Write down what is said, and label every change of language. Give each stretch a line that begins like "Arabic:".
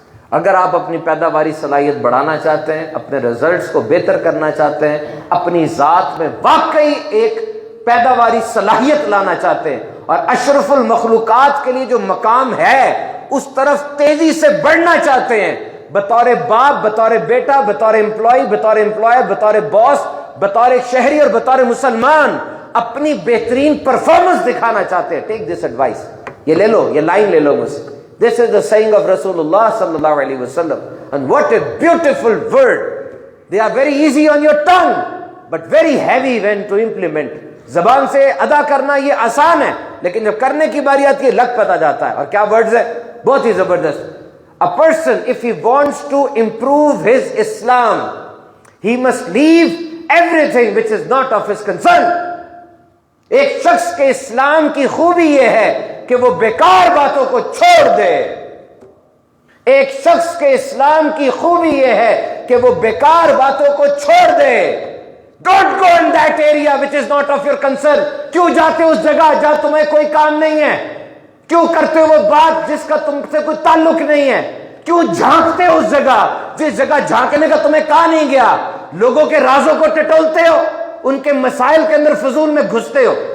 Urdu: اگر آپ اپنی پیداواری صلاحیت بڑھانا چاہتے ہیں، اپنے ریزلٹس کو بہتر کرنا چاہتے ہیں، اپنی ذات میں واقعی ایک پیداواری صلاحیت لانا چاہتے ہیں اور اشرف المخلوقات کے لیے جو مقام ہے اس طرف تیزی سے بڑھنا چاہتے ہیں، بطور باپ، بطور بیٹا، بطور امپلائی، بطور امپلائر، بطور باس، بطور شہری اور بطور مسلمان اپنی بہترین پرفارمنس دکھانا چاہتے ہیں،
English: Take this advice.
Urdu: یہ لے لو، یہ لائن لے لو مجھ سے.
English: This is the saying of Rasulullah sallallahu alaihi wasallam. And what a beautiful word. They are very easy on your tongue, but very heavy when to implement.
Urdu: زبان سے ادا کرنا یہ آسان ہے، لیکن جب کرنے کی باری آتی ہے لگ پتا جاتا ہے. اور کیا ورڈز ہے، بہت ہی زبردست.
English: A person if he wants to improve his Islam, he must leave everything which is not of his concern.
Urdu: ایک شخص کے اسلام کی خوبی یہ ہے کہ وہ بیکار باتوں کو چھوڑ دے. ایک شخص کے اسلام کی خوبی یہ ہے کہ وہ بیکار باتوں کو چھوڑ دے.
English: Don't go in that area which is not of your concern.
Urdu: کیوں جاتے اس جگہ جہاں تمہیں کوئی کام نہیں ہے؟ کیوں کرتے وہ بات جس کا تم سے کوئی تعلق نہیں ہے؟ کیوں جھانکتے اس جگہ جس جگہ جھانکنے کا تمہیں کہا نہیں گیا؟ لوگوں کے رازوں کو ٹٹولتے ہو، ان کے مسائل کے اندر فضول میں گھستے ہو.